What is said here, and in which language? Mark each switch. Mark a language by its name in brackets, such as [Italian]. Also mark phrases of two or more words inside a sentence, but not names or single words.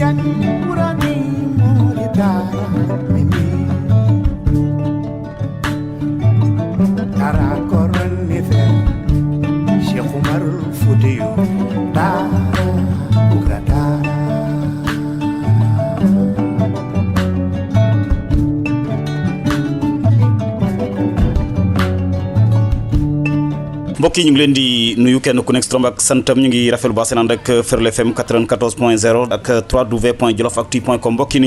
[Wolof] Urani Moritara Mimi Tara Koran Nife Sheikh Umar Fudiyu Tara Ugatara mbokk yi ñu ngi leen di nuyu kenn ku nekk turam ak santam ñu ngi rafetlu ba seen ànd ak Ferlo FM 94.0 ak www.jolofactu.com mbokk yi ni